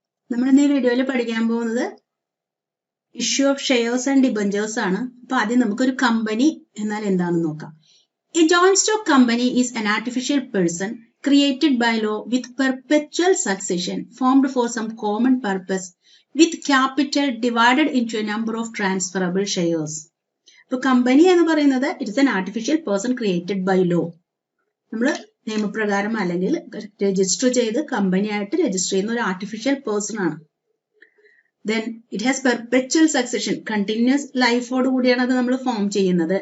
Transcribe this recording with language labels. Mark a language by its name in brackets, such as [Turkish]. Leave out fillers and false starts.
[Malayalam] നമ്മൾ ഇന്ന് ഈ വീഡിയോയിൽ പഠിക്കാൻ പോകുന്നത് issue of shares and debentures ആണ്. അപ്പൊ ആദ്യം നമുക്കൊരു കമ്പനി എന്നാൽ എന്താണെന്ന് നോക്കാം. [English] A joint stock company is an artificial person created by law with perpetual succession formed for some common purpose with capital divided into a number of transferable shares. [Malayalam] ഇപ്പൊ company എന്ന് പറയുന്നത് [English] It is an artificial person created by law. [Malayalam] നമ്മൾ നിയമപ്രകാരം അല്ലെങ്കിൽ register ചെയ്ത് company ആയിട്ട് register ചെയ്യുന്ന ഒരു ആർട്ടിഫിഷ്യൽ പേഴ്സൺ ആണ്. [English] then it has perpetual succession, [Malayalam] continuous ലൈഫോട് കൂടിയാണ് അത് നമ്മൾ ഫോം ചെയ്യുന്നത്.